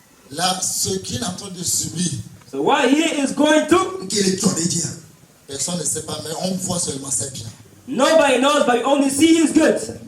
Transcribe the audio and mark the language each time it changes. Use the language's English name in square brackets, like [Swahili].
[French] Là, ce qu'il est en train de subir. [English] So what he is going through, [French] personne ne sait pas, mais on voit seulement c'est bien. [English] Nobody knows, but we only see his good.